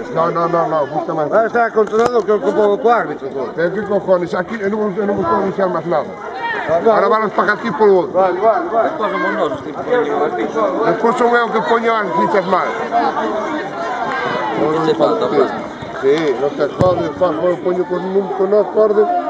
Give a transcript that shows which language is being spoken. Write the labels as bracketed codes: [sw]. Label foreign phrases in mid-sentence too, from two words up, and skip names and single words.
[es] No, justamente. Ahora está controlado que ocupa el árbitro. Pero qué cojones, aquí no me puedo anunciar más nada. Ahora van los para aquí por el otro. Vale. [gl] Despois somos nós os tipos que poñemos as fichas. Despois son eu que poño as fichas mal. Non se falta, pues. [es] Sí, los acordes, poño con los acordes.